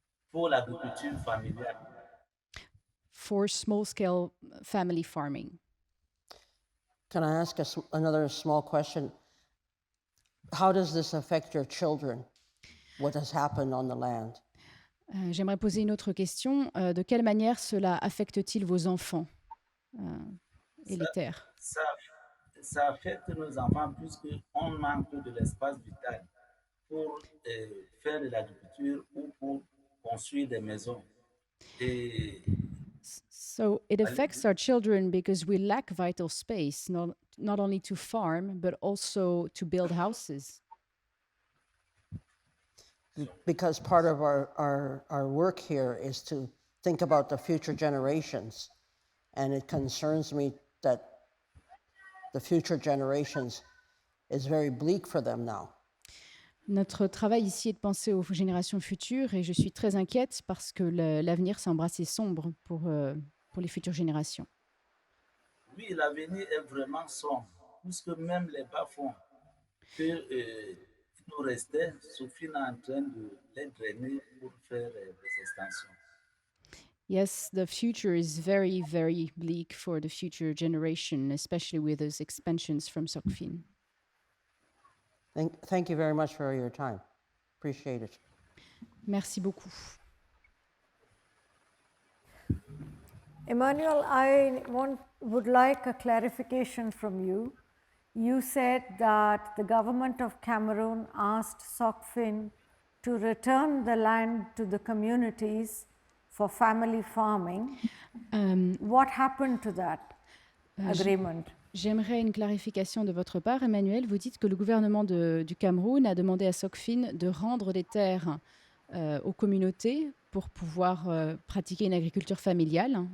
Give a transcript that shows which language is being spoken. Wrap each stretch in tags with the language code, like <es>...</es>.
<fr>pour l'agriculture familiale.</fr> <en>for small-scale family farming. Can I ask another small question? How does this affect your children? What has happened on the land?</en> <fr>J'aimerais poser une autre question. De quelle manière cela affecte-t-il vos enfants et les terres? Ça affecte nos enfants puisqu'on manque de l'espace vital pour faire de l'agriculture ou pour construire des maisons. Et</fr> <en>So it affects our children because we lack vital space, not only to farm, but also to build houses. Because part of our work here is to think about the future generations. And it concerns me that the future generations is very bleak for them now.</en> <fr>Notre travail ici est de penser aux générations futures et je suis très inquiète parce que l'avenir semble assez sombre pour les futures générations. Oui, l'avenir est vraiment sombre, puisque même les bas-fonds que nous restaient, Sophie est en train de les drainer pour faire des extensions.</fr> <en>Yes, the future is very, very bleak for the future generation, especially with those expansions from SOCFIN. Thank you very much for your time. Appreciate it.</en> <fr>Merci beaucoup.</fr> <en>Emmanuel, I would like a clarification from you. You said that the government of Cameroon asked SOCFIN to return the land to the communities for family farming. What happened to that agreement?</en> <fr>J'aimerais une clarification de votre part, Emmanuel. Vous dites que le gouvernement du Cameroun a demandé à SOCFIN de rendre des terres aux communautés pour pouvoir pratiquer une agriculture familiale.</fr>